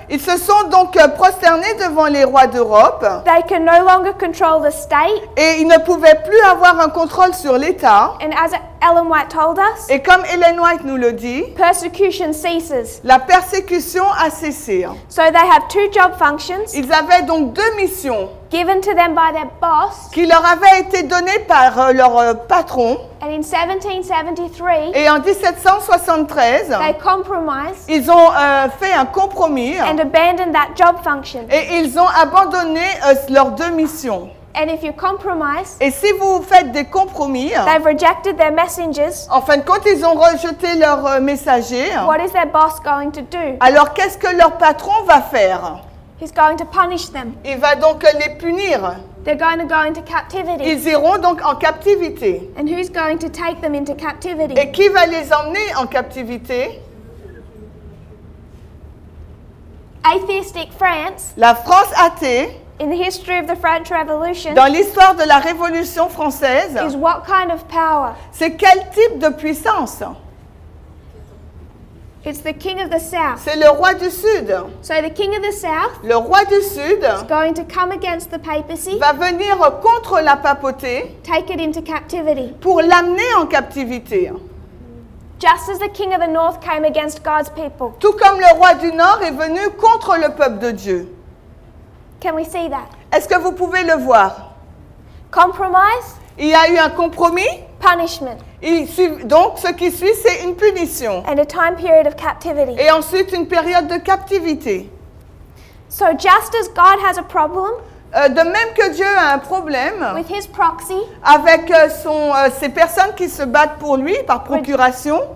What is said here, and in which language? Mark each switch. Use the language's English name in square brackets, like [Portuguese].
[French] Ils se sont donc prosternés devant les rois d'Europe [English] They can no longer control the state. [French] et ils ne pouvaient plus avoir un contrôle sur l'État. [English] And as Ellen White told us, [French] Et comme Ellen White nous le dit, [English] persecution ceases. [French] la persécution a cessé. [English] So they have two job functions [French] Ils avaient donc deux missions [English] given to them by their boss. [French] qui leur avaient été données par leur patron. [English] And in 1773, [French] Et en 1773, [English] they compromised [French] ils ont fait un compromis [English] and abandoned that job function. [French] et ils ont abandonné leurs deux missions. [English] And if you compromise, [French] Et si vous faites des compromis, [English] they've rejected their messengers. [French] en fin de compte, ils ont rejeté leurs messagers. [English] What is their boss going to do? [French] Alors qu'est-ce que leur patron va faire? [English] He's going to punish them. [French] Il va donc les punir. [English] They're going to go into captivity. [French] Ils iront donc en captivité. [English] And who's going to take them into captivity? [French] Et qui va les emmener en captivité? [English] Atheistic France, [French] La France athée, [English] in the history of the French Revolution, [French] dans l'histoire de la Révolution française, [English] is what kind of power? [French] c'est quel type de puissance? [English] It's the king of the south. [French] C'est le roi du Sud. [English] So the king of the south [French] Le roi du Sud [English] is going to come against the papacy, [French] va venir contre la papauté [English] take it into captivity. [French] pour l'amener en captivité. [English] Just as the king of the north came against God's people. [French] Tout comme le roi du Nord est venu contre le peuple de Dieu. [English] Can we see that? [French] Est-ce que vous pouvez le voir? [English] Compromise, [French] Il y a eu un compromis. [English] punishment, [French] Donc, ce qui suit, c'est une punition. [English] and a time period of captivity. [French] Et ensuite, une période de captivité. [English] So just as God has a problem [French] De même que Dieu a un problème [English] with his proxy, [French] avec ces personnes qui se battent pour lui par procuration,